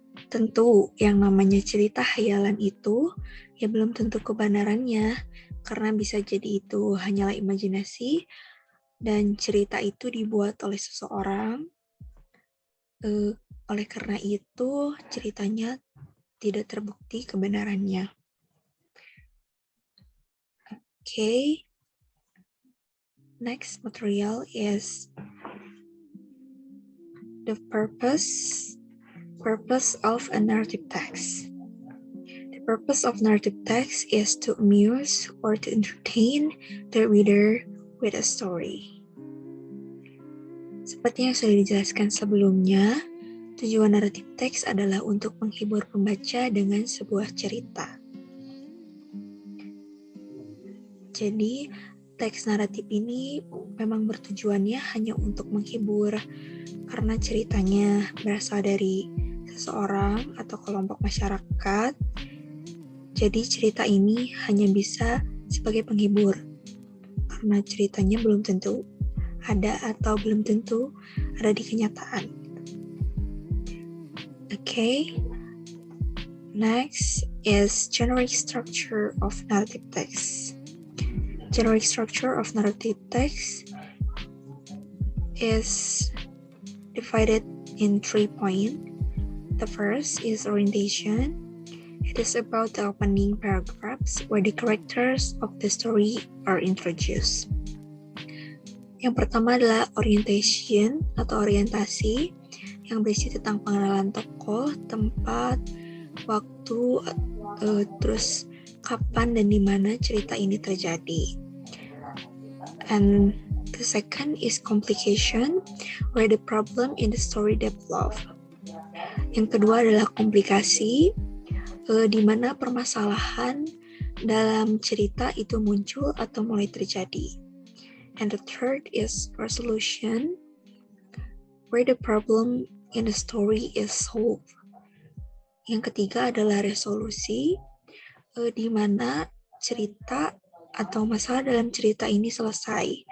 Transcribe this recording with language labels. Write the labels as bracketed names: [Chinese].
[Indonesian] Tentu yang namanya cerita khayalan itu ya belum tentu kebenarannya karena bisa jadi itu hanyalah imajinasi dan cerita itu dibuat oleh seseorang. Oleh karena itu ceritanya tidak terbukti kebenarannya. [English] Okay. Next material is the purpose of a narrative text. The purpose of narrative text is to amuse or to entertain the reader with a story. [Indonesian] Seperti yang sudah dijelaskan sebelumnya, tujuan narrative text adalah untuk menghibur pembaca dengan sebuah cerita. Jadi, teks naratif ini memang bertujuannya hanya untuk menghibur karena ceritanya berasal dari seseorang atau kelompok masyarakat. Jadi cerita ini hanya bisa sebagai penghibur karena ceritanya belum tentu ada atau belum tentu ada di kenyataan. [English] Okay. Next is generic structure of narrative text. Generic structure of narrative text is divided in 3 points. The first is orientation. It is about the opening paragraphs where the characters of the story are introduced. [Indonesian] Yang pertama adalah orientation atau orientasi yang berisi tentang pengenalan tokoh, tempat, waktu, terus kapan dan di mana cerita ini terjadi. [English] And the second is complication, where the problem in the story develop. [Indonesian] Yang kedua adalah komplikasi, di mana permasalahan dalam cerita itu muncul atau mulai terjadi. [English] And the third is resolution, where the problem in the story is solved. [Indonesian] Yang ketiga adalah resolusi, di mana cerita atau masalah dalam cerita ini selesai.